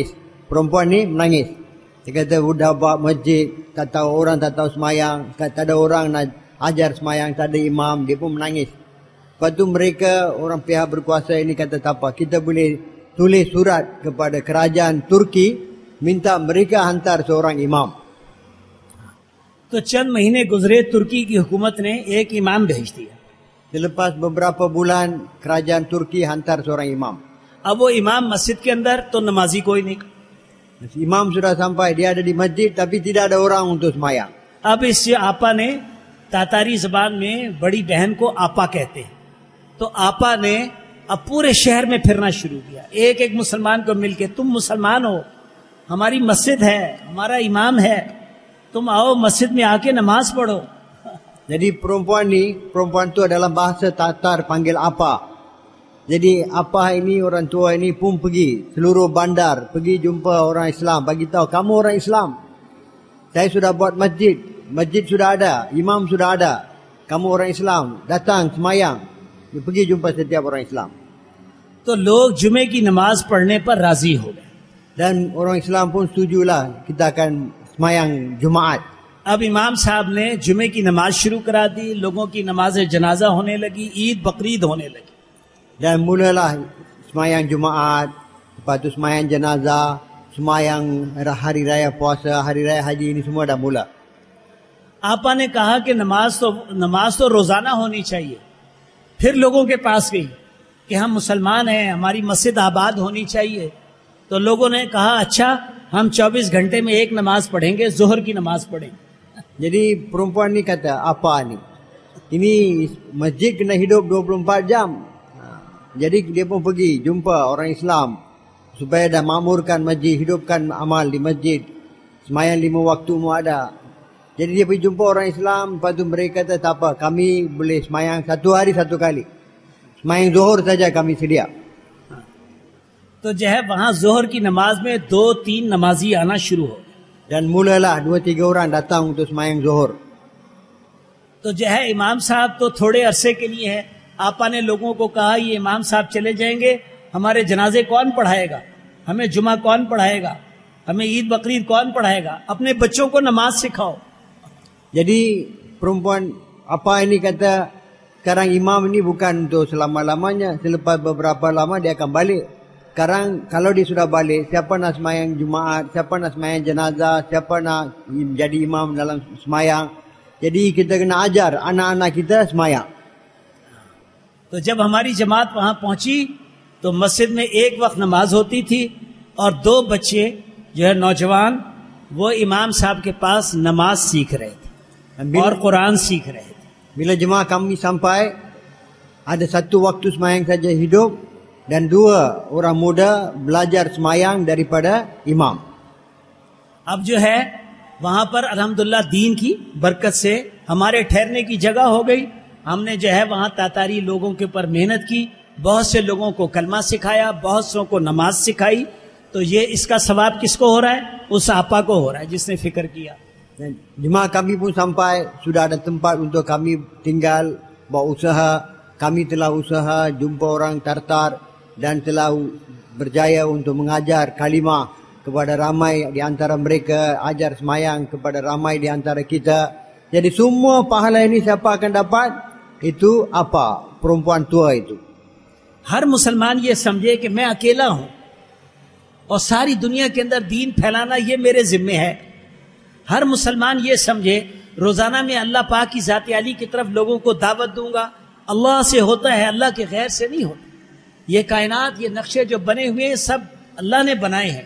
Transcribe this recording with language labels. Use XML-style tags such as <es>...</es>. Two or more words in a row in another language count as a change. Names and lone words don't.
<ms>Dia pun menangis, perempuan ni menangis. Dia kata udah buat masjid, tak tahu orang tak tahu semayang, tak ada orang nak ajar semayang, tak ada imam, dia pun menangis. Lepas tu mereka, orang pihak berkuasa ini kata tak apa, kita boleh tulis surat kepada kerajaan Turki, minta mereka hantar seorang imam.</ms> <hi>तो चंद महीने गुजरे, तुर्की की हुकूमत ने एक इमाम भेज दिया.</hi> <ms>Selepas beberapa bulan, kerajaan Turki hantar seorang imam.</ms> <hi>अब वो इमाम मस्जिद के अंदर, तो नमाजी कोई नहीं.</hi> <ms>Imam sudah sampai, dia ada di masjid tapi tidak ada orang untuk semayang.</ms> <hi>अब इस आपा ने, तातारी जबान में बड़ी बहन को आपा कहते हैं, तो आपा ने अब पूरे शहर में फिरना शुरू किया, एक एक मुसलमान को मिलके, तुम मुसलमान हो, हमारी मस्जिद है, हमारा इमाम है, तुम आओ मस्जिद में आके नमाज पढ़ो.</hi> <ms>Jadi perempuan tu dalam bahasa Tatar panggil apa. Jadi apa ini, orang tua ini pun pergi seluruh bandar, pergi jumpa orang Islam, bagi tahu kamu orang Islam. Saya sudah buat masjid, masjid sudah ada, imam sudah ada. Kamu orang Islam, datang semayang. Dia pergi jumpa setiap orang Islam.</ms> <hi>तो लोग जुमे की नमाज पढ़ने पर राजी हो गए.</hi> <ms>Dan orang Islam pun setujulah kita akan semayang Jumaat.</ms> <hi>अब इमाम साहब ने जुमे की नमाज शुरू करा दी, लोगों की नमाज जनाजा होने लगी, ईद बकरीद होने लगी.</hi> <ms>Dan mulalah semayang Jumaat, lepas tu semayang jenazah, semayang hari raya puasa, hari raya haji, ini semua dah mula.</ms> <hi>आपा ने कहा कि नमाज तो रोजाना होनी चाहिए. फिर लोगों के पास गई कि हम मुसलमान हैं, हमारी मस्जिद आबाद होनी चाहिए. तो लोगों ने कहा अच्छा, हम 24 घंटे में एक नमाज पढ़ेंगे, जोहर की नमाज पढ़ेंगे.</hi> <ms>Jadi perempuan ni kata, apa ni? Ini masjid kena hidup 24 jam. Jadi dia pun pergi jumpa orang Islam supaya dah makmurkan masjid, hidupkan amal di masjid. Semayang 5 waktu mu ada. Jadi dia pergi jumpa orang Islam, lepas tu mereka kata tak apa, kami boleh semayang 1 hari 1 kali. Semayang Zuhur saja kami sedia.</ms> <hi>तो जो है वहां जोहर की नमाज में 2-3 नमाजी आना शुरू हो.</hi> <ms>Dan mulalah 2-3 orang datang untuk semayang Zuhur.</ms> <hi>तो जो है इमाम साहब तो थोड़े अरसे के लिए है. आपा ने लोगों को कहा ये इमाम साहब चले जाएंगे, हमारे जनाजे कौन पढ़ाएगा, हमें जुमा कौन पढ़ाएगा, हमें ईद बकरीद कौन पढ़ाएगा, अपने बच्चों को नमाज सिखाओ.</hi> <ms>Jadi perempuan apa ini kata, sekarang imam ini bukan untuk selama-lamanya, selepas beberapa lama dia akan balik. Sekarang kalau dia sudah balik, siapa nak semayang Jumaat, siapa nak semayang jenazah, siapa nak jadi imam dalam semayang. Jadi kita kena ajar anak-anak kita semayang.</ms> <hi>तो जब हमारी जमात वहां पहुंची तो मस्जिद में एक वक्त नमाज होती थी और 2 बच्चे जो है नौजवान, वो इमाम साहब के पास नमाज सीख रहे थे और कुरान सीख रहे थे.</hi> <ms>Bila jemaah kami sampai, ada 1 waktu semayang saja hidup dan 2 orang muda belajar semayang daripada imam.</ms> <hi>अब जो है वहां पर अल्हम्दुलिल्लाह दीन की बरकत से हमारे ठहरने की जगह हो गई. हमने जो है वहां तातारी लोगों के ऊपर मेहनत की, बहुत से लोगों को कलमा सिखाया, बहुत सौ को नमाज सिखाई. तो ये इसका सवाब किसको हो रहा है? उस आपा को हो रहा है जिसने फिक्र किया.</hi> <ms>Jemaah kami pun sampai, sudah ada tempat untuk kami tinggal, buat usaha. Kami telah usaha jumpa orang Tartar dan telah berjaya untuk mengajar kalimah kepada ramai di antara mereka, ajar semayang kepada ramai di antara kita. Jadi semua pahala ini siapa akan dapat? Itu apa? Perempuan tua itu.</ms> <hi>हर मुसलमान ये समझे कि मैं अकेला हूं और सारी दुनिया के अंदर दीन फैलाना ये मेरे जिम्मे है. हर मुसलमान ये समझे रोजाना में अल्लाह पाक की जात आली की तरफ लोगों को दावत दूंगा. अल्लाह से होता है, अल्लाह के गैर से नहीं होता. ये कायनात, ये नक्शे जो बने हुए हैं सब अल्लाह ने बनाए हैं.</hi>